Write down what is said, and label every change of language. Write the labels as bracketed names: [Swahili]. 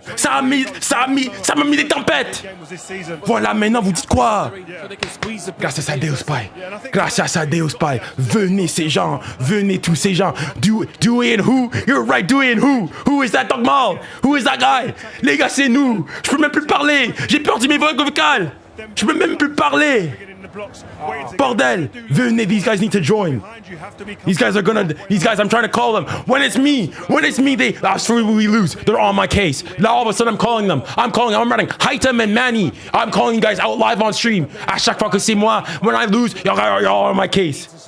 [French] Ça m'a mis des tempêtes. Voilà, maintenant vous dites quoi? Grâce à 𝙀𝙼𝘖𝘶. Grâce à 𝙀𝙀𝘖𝘶. Venez ces gens, venez tous ces gens. [English] Ďuhé and who? You're right, Ďuhé and who? Who is that dog mall? Who is that guy? [French] Les gars, c'est nous. Je peux même plus parler. J'ai perdu mes voix vocales. Je peux même plus parler. Bordel, venez, [English] these guys need to join. These guys, I'm trying to call them. When it's me, that's where we lose. They're on my case. Now all of a sudden I'm calling them. I'm writing 𝙊𝙬𝘾𝙼𝙎𝙏 and Manny. I'm calling you guys out live on stream. [French] À chaque fois que c'est moi, [English] when I lose, y'all on my case.